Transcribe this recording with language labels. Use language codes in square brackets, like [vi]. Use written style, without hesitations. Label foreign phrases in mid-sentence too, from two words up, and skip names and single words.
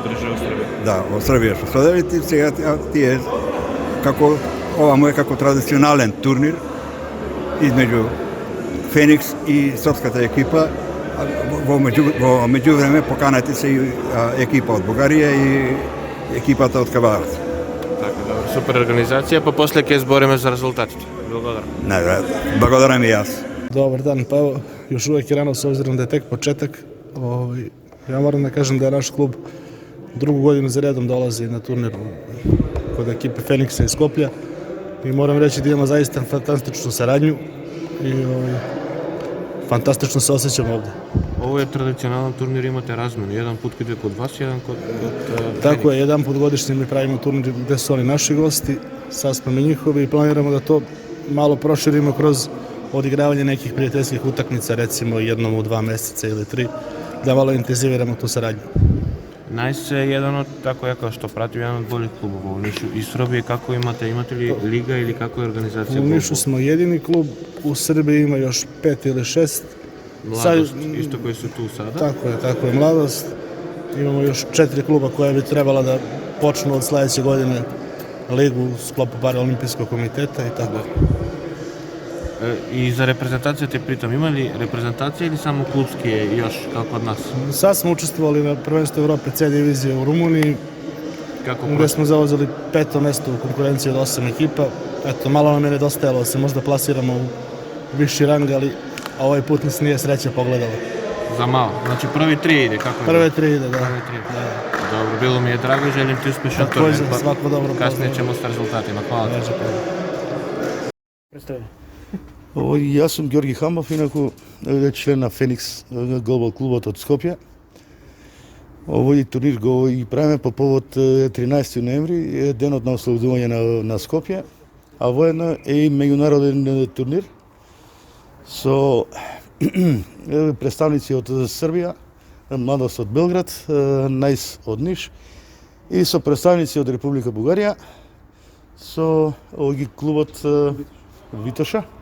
[mk] Да, во Србија што соделите, сега тие ова му е како традиционален турнир измеѓу Феникс и српската екипа. Во меѓувреме поканати се и екипа од Бугарија и екипата од Кавадарци. Така, добро, супер организација, па после ќе збориме за резултатите. Благодарам. Не, благодарам и јас. [sr] Добар дан, па evo, još uvijek je rano s obzirom da je tek početak. Ja moram da kažem da je naš klub drugu godinu za redom dolazi na turnir kod ekipe Feniksa iz Skoplja i moram reći da imamo zaista fantastičnu saradnju i fantastično se osjećamo ovde. Ovo je tradicionalan turnir, imate razmenu, jedan put kad je kod vas, jedan kod Tako je, jedan put godišnje mi pravimo turnir gde su oni naši gosti, sad smo mi njihovi i planiramo da to malo proširimo kroz odigravanje nekih prijateljskih utakmica, recimo jednom u 2 meseca ili 3, da malo intenziviramo tu saradnju. [mk] Најс е еден од, како ја кажа, што пратим еден од болих клубово во Нишу и Србија. Како имате ли лига или како е организација? [sr] U Nišu smo jedini klub, u Srbiji ima još 5 ili 6. [mk] Младост, исто кои се [sr] ту сада? Tako je, Mladost. Imamo još 4 kluba koja bi trebala da počnu od sledeće godine ligu u sklopu Paraolimpijskog komiteta i tako. [mk] И за репрезентацијата притом, има ли репрезентација или само клубски е још, како од нас? [sr] Sad smo učestvovali na prvenstvu Evrope C divizije u Rumuniji, gde smo zauzeli 5. mesto u konkurenciji od 8 ekipa. Eto, malo nam je nedostajalo da se možda plasiramo u viši rang, ali ovaj put nas nije sreća pogledala. [mk] За мало. Значи први 3 иде, како е? [sr] Prve 3 ide, da. [mk] Први 3. Добро, било ми е драго, желим ти успешен турнир. [sr] Takođe, svako dobro. Касније ќемо с резултатима. Хвала ти. [mk] Јас сум Ѓорги Хамов, инаку член на Феникс Глобал клубот од Скопје. Овој турнир го и правиме по повод 13 ноември, денот на ослободување на Скопје, а воедно е и меѓународен турнир со представници од Србија, Младост од Белград, Најс од Ниш и со представници од Република Бугарија, со клубот Витоша.